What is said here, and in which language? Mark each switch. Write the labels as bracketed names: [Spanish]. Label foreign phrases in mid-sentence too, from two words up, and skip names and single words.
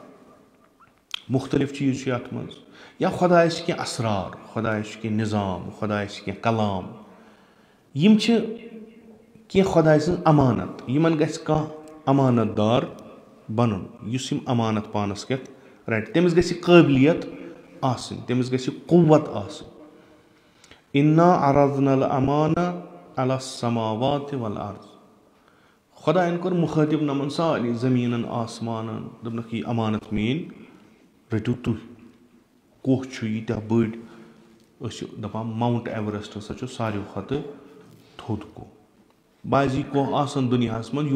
[Kashmiri] مُختٔلِف چیٖز چھِ یتھ منٛز یا خۄدایس چھِ کینٛہہ اسرار خۄدایس چھُ کینٛہہ نِظام خۄدایس چھِ کینٛہہ کلام یِم چھِ کینٛہہ خۄداے سٕنٛز امانت یِمن گژھِ کانٛہہ امانت دار بنُن یُس یِم امانت پانس کٮ۪تھ رٹہِ تٔمِس گژھِ یہِ قٲبلیت آسٕنۍ تٔمِس گژھِ یہِ قُوت آسٕنۍ [Arabic] اِنا عرضنا الامانہ علی السماوات والارض [Kashmiri] خۄدایَن کوٚر مُخٲطِب نمن سارنٕے زٔمیٖنن آسمانن دوٚپنکھ یہِ امانت میٲنۍ رٔٹِو تُہۍ کوہ چھُ ییٖتیاہ بٔڑۍ أسۍ چھِ دپان ماوُنٹ ایوریسٹ ہسا چھُ ساروی کھۄتہٕ تھوٚد کوہ بعضی کوہ آسن دُنیاہس منٛز